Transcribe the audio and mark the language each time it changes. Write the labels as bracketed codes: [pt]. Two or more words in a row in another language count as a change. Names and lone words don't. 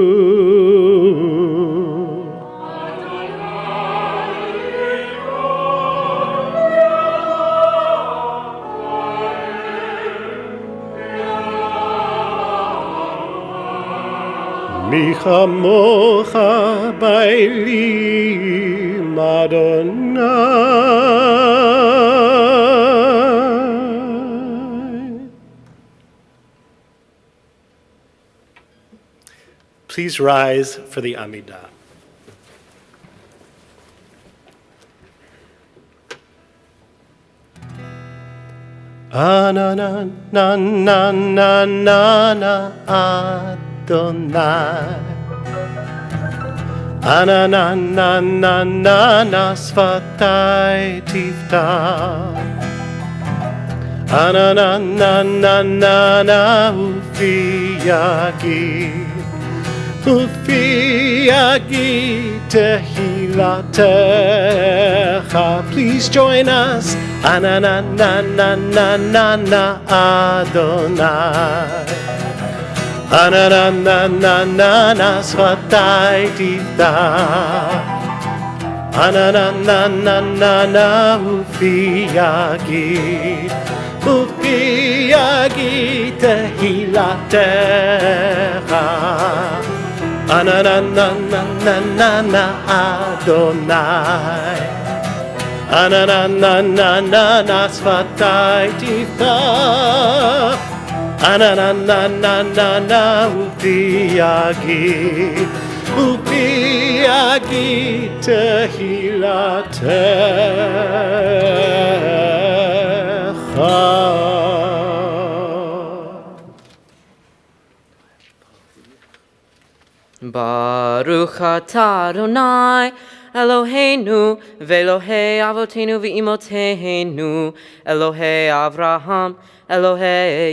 [he] מי כמוך באלים אדוני. [en] Please rise for the Amida. Na na na na na na na Adonai. Ana na na na na na [he] שפתי תפתח. Ana na na na na na ופי יגיד תהלתך. [en] Please join us. Ana na na na na na na Adonai. Ana na na na na na [he] שפתי תפתח. Ana na na na na na ופי יגיד תהלתך. Ana na na na na na na Adonai. Ana na na na na na שפתי תפתח. Ana na na na na na ופי יגיד תהלתך. ברוך אתה אדני אלהינו ואלהי אבותינו ואמותינו, אלהי אברהם, אלהי